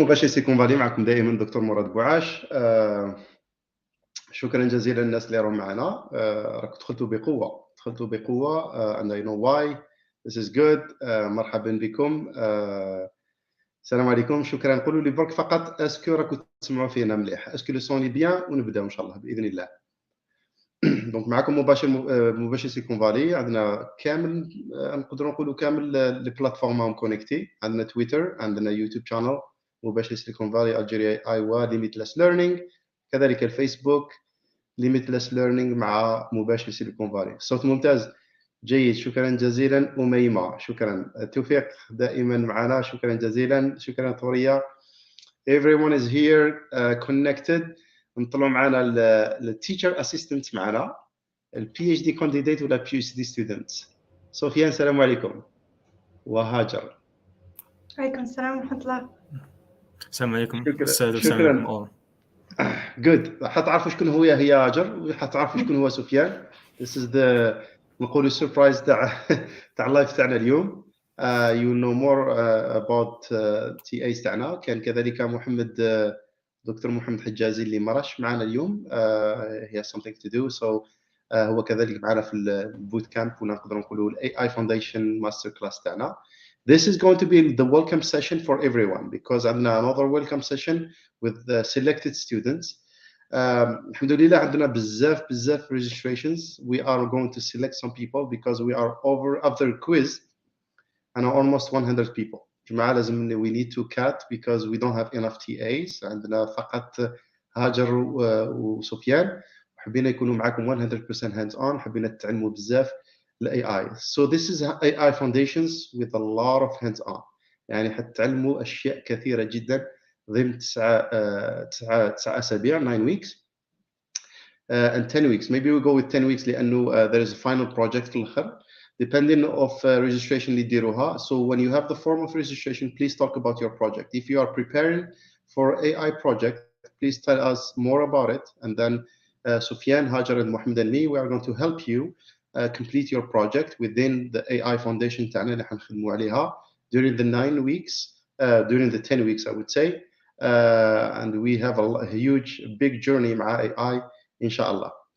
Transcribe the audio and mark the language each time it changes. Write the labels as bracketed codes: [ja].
[ar] مباشر سيكون معكم دائما دكتور مراد بوعاش. شكرا جزيلا للناس اللي راهم معنا. راكم دخلتوا بقوه [en] and I know why. This is good. [ar] مرحبا بكم. السلام عليكم. شكرا. قولوا لي برك فقط اسكو راكم تسمعوا فينا مليح، [fr] اسكو لو سوني بيان، [ar] ونبداو ان شاء الله باذن الله. دونك معكم مباشر سيكون عندنا كامل، نقدروا نقولوا كامل لي بلاتفورم راهم كونيكتي. عندنا تويتر، عندنا يوتيوب شانل مباشر سيكون فالي الجيريا ايوا ليميتلاس لارنينغ، كذلك الفيسبوك ليميتلاس لارنينغ مع مباشر سيليكون فالي. الصوت ممتاز، جيد، شكرا جزيلا. أميمة شكرا. التوفيق دائما معنا، شكرا جزيلا. شكرا ثوريا. [en] everyone is here connected. [ar] نطلعوا معنا التيتشر اسيستنت، معنا البي اتش دي كانديديت ولا بي اتش دي ستودنت. سفيان السلام عليكم. وهاجر عليكم السلام ورحمة الله. السلام عليكم. شكرا. جود. حتعرفوا شكون هي هاجر، وحتعرفوا شكون هو سفيان. [en] This is the [ar] نقولوا سربرايز تاع اللايف تاعنا اليوم. [en] You know more about TAs [ar] تاعنا. كان كذلك دكتور محمد حجازي اللي مرش معنا اليوم. [en] he has something to do, so [ar] هو كذلك معنا في البوت كامب، ونقدر نقولوا AI Foundation Masterclass تاعنا. [en] This is going to be the welcome session for everyone because [ar] عندنا [en] another welcome session with the selected students. [ar] الحمد لله عندنا بزاف [en] registrations. We are going to select some people because we are after quiz and almost 100 people. [ar] جماعة لازم [en] we need to cut because we don't have enough TAs. [ar] عندنا فقط هاجر وسفيان. حبينا يكونوا معكم [en] 100% hands on. [ar] حبينا تتعلموا بزاف AI. [en] So this is AI Foundations with a lot of hands on. [ar] يعني حتتعلموا أشياء كثيرة جدا ضمن 9 أسابيع [en] 9 weeks and 10 weeks. Maybe we go with 10 weeks [ar] لأنه [en] there is a final project [ar] في الآخر [en] depending of registration [ar] اللي يديروها. [en] So when you have the form of registration, please talk about your project. If you are preparing for AI project, please tell us more about it, and then Sufyan, Hajar, and Mohammed and me, we are going to help you complete your project within the AI Foundation [ar] تاعنا اللي حنخدموا عليها [en] during the 9 weeks, during the 10 weeks I would say, and we have a huge big journey [ar] مع [en] AI inshallah.